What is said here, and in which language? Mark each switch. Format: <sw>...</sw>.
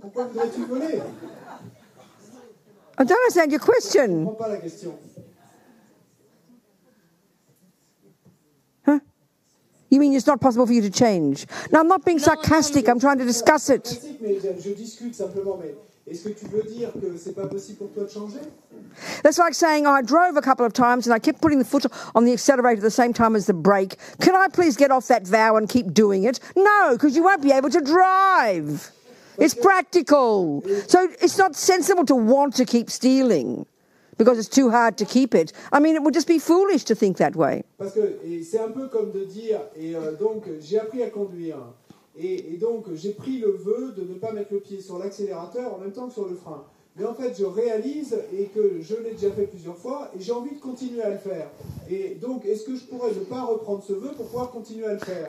<fr>Pourquoi voudrais-tu voler?</fr> <en>I don't understand your</en> <fr>Je ne</fr> <en>question.</en> <fr>comprends pas la question. Huh?</fr> <en>You mean it's not possible for you to change? No, I'm not being sarcastic. I'm trying to discuss it.</en> <fr>Mais je discute simplement, mais est-ce que tu veux dire que c'est pas possible pour toi de changer?</fr> <en>That's like saying I drove a couple of times and I kept putting the foot on the accelerator at the same time as the brake. Can I please get off that vow and keep doing it? No, because you won't be able to drive. It's practical. So it's not sensible to want to keep stealing because it's too hard to keep it. I mean, it would just be foolish to think that way.</en> <fr>Parce que c'est un peu comme de dire, donc j'ai appris à conduire. Et donc, j'ai pris le vœu de ne pas mettre le pied sur l'accélérateur en même temps que sur le frein. Mais en fait, je réalise et que je l'ai déjà fait plusieurs fois et j'ai envie de continuer à le faire. Et donc, est-ce que je pourrais ne pas reprendre ce vœu pour pouvoir continuer à le faire?</fr>